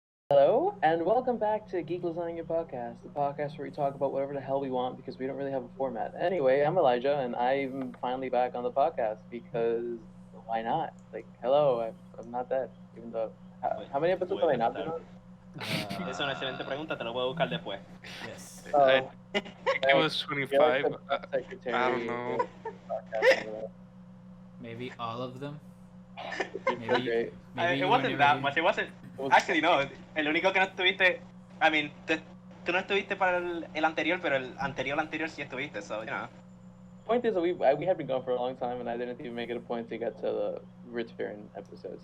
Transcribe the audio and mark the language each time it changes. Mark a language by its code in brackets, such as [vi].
[en] Hello, and welcome back to GeekLasagna podcast, the podcast where we talk about whatever the hell we want because we don't really have a format. Anyway, I'm Elijah, and I'm finally back on the podcast because why not? Like, hello, I'm not dead, even though... How many episodes have I not been on? [es] Es una excelente pregunta, te lo puedo buscar después. [en] Yes. Oh, I think it was 25. Secretary, I don't know. Maybe all of them. Maybe. Great. Maybe It wasn't that much. It wasn't. Actually, no. [es] El único que no estuviste. [en] I mean, [es] tú no estuviste para el anterior, pero el anterior sí estuviste, [en] so, you know. Point is, we had been gone for a long time, and I didn't even make it a point to get to the return episode.